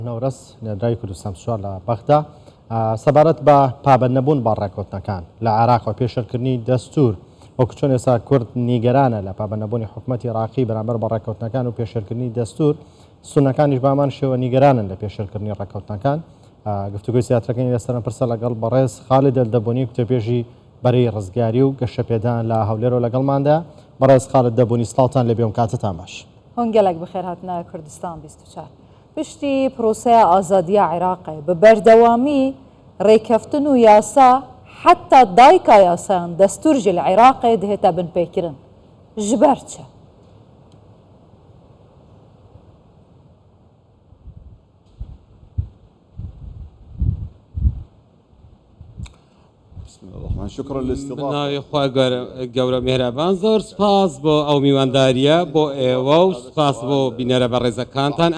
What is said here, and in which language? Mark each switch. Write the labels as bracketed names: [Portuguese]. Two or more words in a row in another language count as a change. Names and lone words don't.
[Central Kurdish] نەورەس لێدرای کوردستان سوار لە بەغدا سەبارەت بە پابەندنەبوون بە ڕێکەوتنەکان لە عێراق و پێشێلکردنی دەستور وەکو چۆن ئێستا کورد نیگەرانە لە پابەندنەبوونی حکوومەتی عێراقی بەرامبەر بە ڕێکەوتنەکان و پێشێلکردنی دەستور سونەکانیش بامان شێوە نیگەرانن لە پێشێلکردنی ڕێکەوتنەکان گفتوگوی زیاترەکەی لەسەرم پرسە لەگەڵ بەڕێز خالد دەبوونی کتێبێژی بەرەی ڕزگاری و گەشەپێدان لە هەولێر و لەگەڵماندا بەڕێز خالد دەبوونی سڵاوتان لە بێم کاتتان باش [Kurdish] هەنگەلێک بخێر هاتنە کوردستان 24 پشتی پرۆسەیە ئازادیە عێراقی بە بەردەوامی ڕێکەفتن و یاسا حتا دایکا یاسایان دەستورژی لە عێراقی دهێتە بنپێکردن ji ber çi [Arabic] شكرا للاستضافه. [Central Kurdish] بناوی خوا گەورە میهرەبان زۆر سپاس بۆ ئەو میوانداریە بۆ ئێوە و سپاس بۆ بینەرە بە ڕێزەکانتان